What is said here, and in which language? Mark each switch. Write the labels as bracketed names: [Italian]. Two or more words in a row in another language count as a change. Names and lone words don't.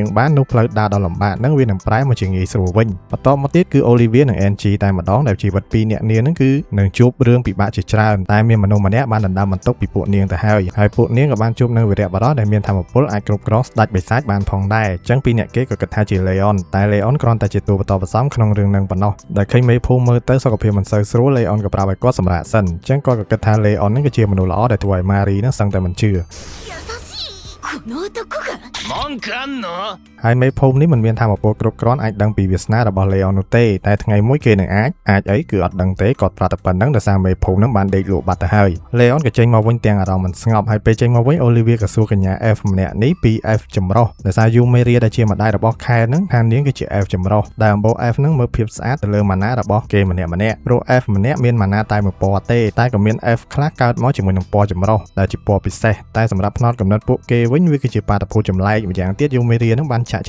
[Khmer] បាននោះផ្លូវដើរដ៏លំបាកហ្នឹងវានឹងប្រែមកជាងាយស្រួលវិញបន្តមកទៀតគឺ Olivia និង Angie តែម្ដងដែលជីវិតពីរនាក់នាងហ្នឹងគឺនឹងជួបរឿងពិបាកជាច្រើនតែមានមនុស្សម្នាក់បានដណ្ដើមបន្ទុកពីពួកនាងទៅហើយពួកនាងក៏បានជួបនឹងវីរៈបុរសដែលមានធម៌ពលអាចគ្រប់គ្រងស្ដេចបិសាចបានផងដែរអញ្ចឹងពីរនាក់គេក៏គិតថាជា Leon តែ Leon គ្រាន់តែជាតួបន្តផ្សំក្នុងរឿងនឹងប៉ុណ្ណោះដែលឃើញមេភូមិមើលទៅសុខភាពមិនសូវស្រួល Leon ក៏ប្រាប់ឲ្យគាត់សម្រាកសិនអញ្ចឹងគាត់ក៏គិតថា Leon នឹងគឺជាមនុស្សល្អដែលធ្វើឲ្យ Marie នឹងសឹងតែមិនជឿ [Japanese] この男が文句あんの [Khmer] ហើយមេភូមិនេះមិនមានធម៌ពលគ្រប់គ្រាន់អាចដឹងពីវាសនារបស់ Leon នោះទេតែថ្ងៃមួយគេនឹងអាចអីគឺអត់ដឹងទេគាត់ប្រាប់តែប៉ុណ្្នឹង ដោយសារមេភូមិនឹងបានដេកលក់បាត់ទៅហើយ Leon ក៏ចេញមកវិញទាំងអារម្មណ៍មិនស្ងប់ហើយពេលចេញមកវិញ Olivia ក៏សួរកញ្ញា F ម្នាក់នេះពី F ចម្រុះដោយសារ Yumeria ដែលជាម្ដាយរបស់ Khel នឹងថានាងគឺជា F ចម្រុះដែលអំបូរ F នឹងមើលភាពស្អាតទៅលើម៉ាណារបស់គេម្នាក់ព្រោះ F ម្នាក់មានម៉ាណាតែមួយពណ៌ទេតែក៏មាន F ខ្លះកើតមកជាមួយនឹងពណ៌ចម្រុះដែលជាពណ៌ពិសេសតែសម្រាប់ផ្នត់កំណត់ពួកគេវិញវាគឺជាបាតុភូតចម្លែកម្យ៉ាងទៀត Yumeria នឹងបានចាក់ចេញ